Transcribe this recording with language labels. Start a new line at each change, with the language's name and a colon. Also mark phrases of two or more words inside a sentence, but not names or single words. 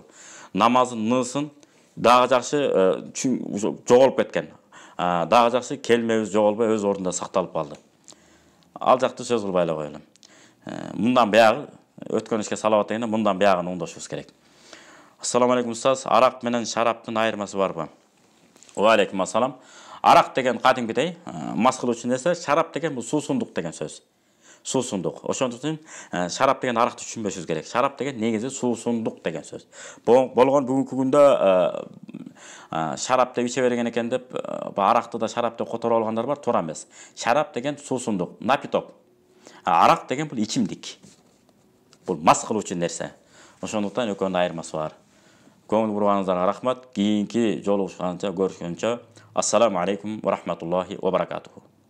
Kyrgyz: Намазын, нысын дагы жакшы жоголуп кеткен. Дагы жакшы келмебиз жоголбой өз ордунда сакталып калды. ал жакты сөз кылбай эле коелу. Мындан баягы өткөн ишке салават дегенде мындан баягын оңдошубуз керек.
Arabic: السلام عليكم
Kyrgyz: устаз, арак менен шараптын айырмасы барбы?
Arabic: وعليكم السلام.
Kyrgyz: Арак деген кадимкидей мас кылуучу нерсе, шарап деген бул суусундук деген сөз. Суусундук. Ошондуктан шарап деген аракты түшүнбөшүбүз керек. Шарап деген негизи суусундук деген сөз. Болгон бүгүнкү күндө шарап деп иче берген экен деп, аракты да шарап деп которуп алгандар бар, туура эмес. Шарап деген суусундук, напиток. Арак деген бул ичимдик. Бул мас кылуучу нерсе. Ошондуктан экөөнүн айырмасы бар. Көңүл бурганыңыздарга рахмат. Кийинки жолугушканча, көрүшкөнчө,
Arabic: السلام عليكم ورحمة الله وبركاته.